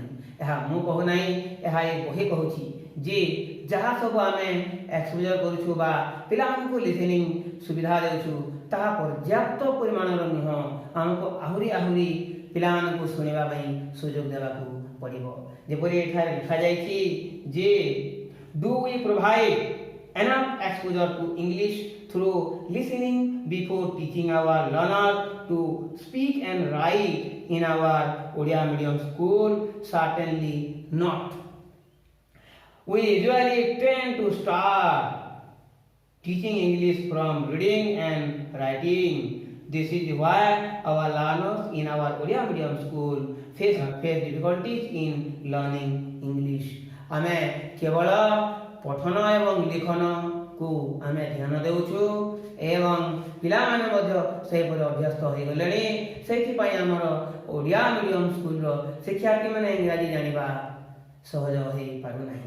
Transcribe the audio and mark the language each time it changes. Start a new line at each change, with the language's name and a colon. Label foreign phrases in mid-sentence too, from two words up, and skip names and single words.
Odia: ଏହା ମୁଁ କହୁନାହିଁ, ଏହା ଏ ବହି କହୁଛି ଯେ ଯାହା ସବୁ ଆମେ ଏକ୍ସପୋଜର କରୁଛୁ ବା ପିଲାମାନଙ୍କୁ ଲିସନିଂ ସୁବିଧା ଦେଉଛୁ ତାହା ପର୍ଯ୍ୟାପ୍ତ ପରିମାଣର ନୁହଁ। ଆମକୁ ଆହୁରି ପିଲାମାନଙ୍କୁ ଶୁଣିବା ପାଇଁ ସୁଯୋଗ ଦେବାକୁ ପଡ଼ିବ। ଯେପରି ଏଠାରେ ଲେଖାଯାଇଛି ଯେ
English: Do we provide enough exposure to English through listening before teaching our learner to speak and write in our Odia medium school? Certainly not. We usually tend to start teaching English from reading and writing. This is why our learners in our Odia medium school face difficulties in learning English.
Odia: ଆମେ କେବଳ ପଠନ ଏବଂ ଲିଖନ କୁ ଆମେ ଧ୍ୟାନ ଦେଉଛୁ ଏବଂ ପିଲାମାନେ ମଧ୍ୟ ସେହିପରି ଅଭ୍ୟସ୍ତ ହୋଇଗଲେଣି। ସେଥିପାଇଁ ଆମର ଓଡ଼ିଆ
English: medium school
Odia: ଶିକ୍ଷାର୍ଥୀମାନେ ଇଂରାଜୀ ଜାଣିବା ସହଜ ହୋଇପାରୁନାହିଁ।